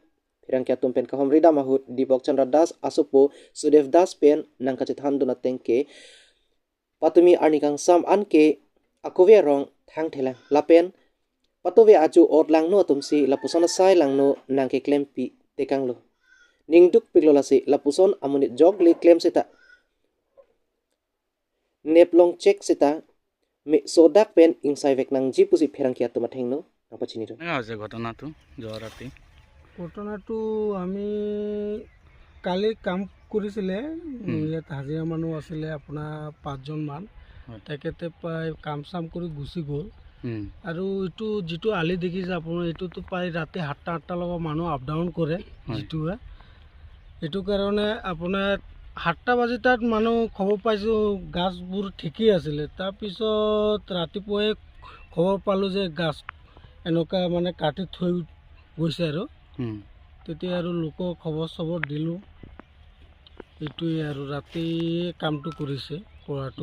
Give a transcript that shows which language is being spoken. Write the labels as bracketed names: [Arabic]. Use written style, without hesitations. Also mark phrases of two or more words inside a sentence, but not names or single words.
[Karbi] Pirang kya tum pen kahom rida mahut Dipok Chandra Das asopo Sudev Das pen nang kachithan dona tengke patumi arnikang sam an ke akowe rong thang thelang lapen patowe aju ot lang no tumsi lapuson sai lang no nang ke claim pi tekang lo ningduk piklola si lapuson amunit jog le claim seta neplong check seta me sodak pen insai vek nang ji pusi pherang kia tuma thengno nang pachini ro [Assamese] আছে ঘটনাটো যোৱা ৰাতি ঘটনাটো আমি কালি কাম কৰিছিলে ইয়াত হাজিৰা মানুহ আছিলে আপোনাৰ 5জন মান তেখেতে প্ৰায় কাম চাম কৰি গুচি গ'ল আৰু এইটো যিটো আলি দেখিছে আপোনাৰ এইটোতো প্ৰায় ৰাতি 7টা লগত মানুহ [English] up down [Assamese] কৰে যিটোৱে এইটো কাৰণে আপোনাৰ 7টা বাজি তাত মানুহ খবৰ পাইছোঁ গাছবোৰ ঠিকেই আছিলে তাৰপিছত ৰাতিপুৱাই খবৰ পালোঁ যে গাছ এনেকুৱা মানে কাটি থৈ গৈছে আৰু তেতিয়া আৰু লোকক খবৰ চবৰ দিলোঁ এইটোৱে আৰু ৰাতি কামটো কৰিছে কৰাটো